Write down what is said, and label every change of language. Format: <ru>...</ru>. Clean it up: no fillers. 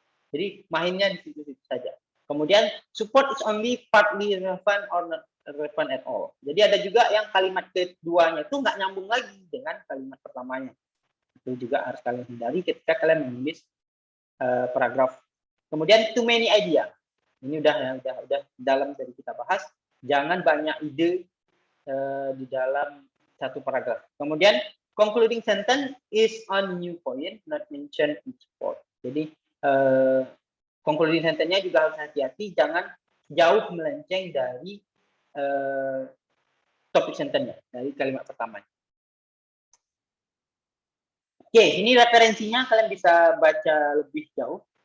<id>Jadi, mainnya di situ-situ saja. Kemudian,</id> <en>support is only partly relevant or not relevant at all.</en> <id>Jadi, ada juga yang kalimat keduanya itu nggak nyambung lagi dengan kalimat pertamanya. Itu juga harus kalian hindari ketika kalian menulis paragraf. Kemudian</id> <en>too many idea.</en> <id>Ini udah dalam tadi kita bahas. Jangan banyak ide di dalam satu paragraf. Kemudian</id> <en>concluding sentence is on new point, not mention each part.</en> <id>Jadi concluding sentence-nya juga harus hati-hati. Jangan jauh melenceng dari topik sentence-nya, dari kalimat pertama. Oke, ini referensinya, kalian bisa baca lebih jauh.</id>